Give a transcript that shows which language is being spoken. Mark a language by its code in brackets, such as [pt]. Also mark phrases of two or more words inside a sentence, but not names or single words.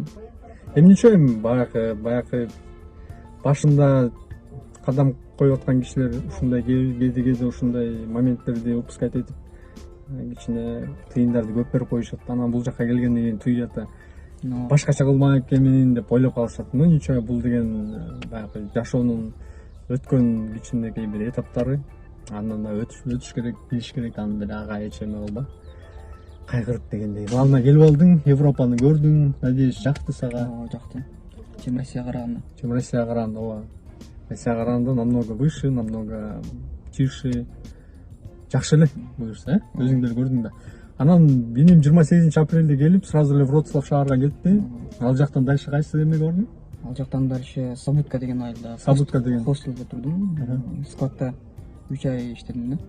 [ky] Эмнече баягы башында кадам коюп аткан кишилер ушундай кээде ушундай моменттерди упускать этип, кичине тыйындарды көп берип коюшат. Анан бул жакка келгенден кийин туюята. Башкача кылмак экенмин деп ойлоп калышат. [ru] Ну ничего, [ky] бул деген баягы жашоонун өткөн кичинекей бир этаптары. Андан да өтүш керек, билиш керек, анан деле ага эч эме болбой кайгырып дегендей. Главное келип алдың, Европаны көрдүң, надеюсь, жакты сага. Жакты. Чем Россияга караганда. Чем Россияга караганда, ооба. Россияга караганда [ru] намного выше, намного тише. [ky] Жакшы эле буюрса, өзүң деле көрдүң да. Анан менин 28 апрелде келип, сразу эле Вроцлав шаарына кетти. Ал жактан дальше кайсы эмеге бардың? Ал жактан дальше Сабутка деген айылда. Сабутка деген хостелде турдум. Складта 3 ай иштедим да.